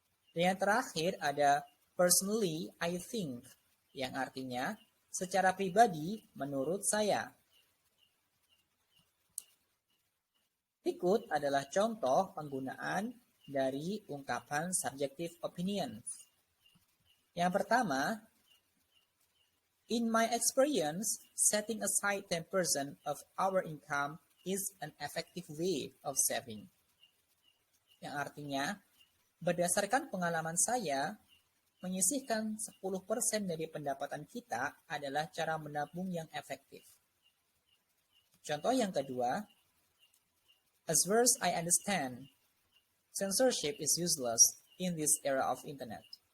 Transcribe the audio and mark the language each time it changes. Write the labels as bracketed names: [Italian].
[Indonesian] Dan yang terakhir ada [English] personally I think, [Indonesian] yang artinya secara pribadi menurut saya. Berikut adalah contoh penggunaan dari ungkapan subjective opinions. Yang pertama, [English] in my experience, setting aside 10% of our income is an effective way of saving. [Indonesian] Yang artinya, berdasarkan pengalaman saya, menyisihkan 10% dari pendapatan kita adalah cara menabung yang efektif. Contoh yang kedua, [English] as far as I understand, censorship is useless in this era of internet.